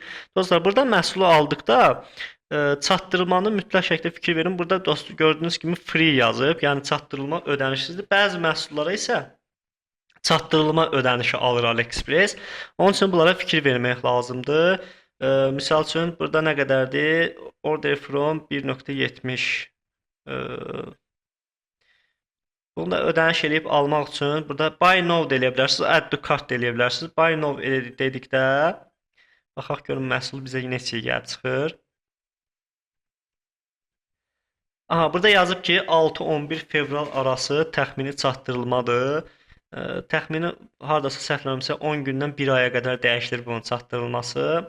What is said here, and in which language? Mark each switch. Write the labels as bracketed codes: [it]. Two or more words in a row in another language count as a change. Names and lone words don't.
[az] Dostlar, burada məhsulu aldıqda çatdırılmanı mütləq şəkildə fikir verin. Burada dostlar gördüyünüz kimi free yazıb, yəni çatdırılma ödənişsizdir. Bəzi məhsullara isə çatdırılma ödənişi alır AliExpress. Onun üçün bunlara fikir vermək lazımdır. Misal üçün burada nə qədərdir? [en] Order from 1.70 [az] Bunu da ödəniş eləyib almaq üçün burada [en] buy now [az] da eləyə bilərsiniz, [en] add to cart [az] da eləyə bilərsiniz. [en] Buy now [az] dedikdə baxaq görün məhsul bizə neçəyə gəlib çıxır. Aha, burada yazıb ki 6-11 fevral arası təxmini çatdırılmadır. Təxmini hardasa səhvləmirəmsə 10 gündən 1 aya qədər dəyişilir bunun çatdırılması.